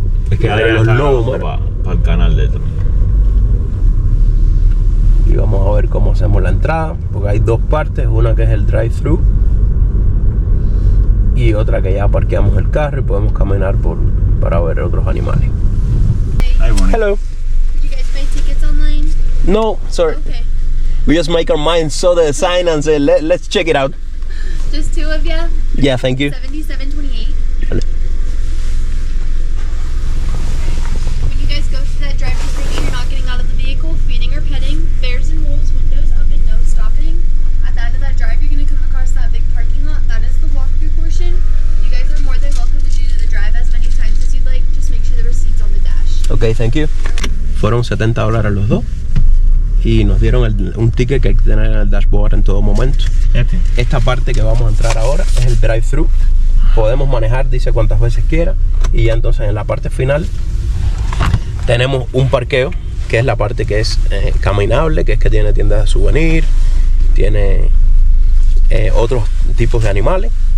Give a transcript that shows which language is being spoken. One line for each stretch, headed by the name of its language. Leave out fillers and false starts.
Spanish: Es que Adrián está para el canal de esto. Y vamos a ver cómo hacemos la entrada, porque hay 2 partes, una que es el drive-thru y otra que ya parqueamos el carro y podemos caminar para ver otros animales.
English: Hello. Did you guys buy tickets online? No, sorry. Okay. We just make our mind, saw the sign and say let's check it out. Just 2 of you? Yeah, thank you. 7728.
Spanish: Vale.
English: When you guys go through that drive-thru thingy, you're not getting out of the vehicle, feeding or petting. Bears and wolves, windows up and no stopping. At the end of that drive, you're going to come across that big parking lot. That is the walkthrough portion. You guys are more than welcome to do the drive as many times as you'd like. Just make sure the receipt's on the dash. Ok, thank you.
Spanish: Fueron $70 los dos y nos dieron un ticket que hay que tener en el dashboard en todo momento. Esta parte que vamos a entrar ahora es el drive-thru. Podemos manejar, dice cuantas veces quiera, y ya entonces en la parte final tenemos un parqueo, que es la parte que es caminable, que es que tiene tiendas de souvenir, tiene otros tipos de animales.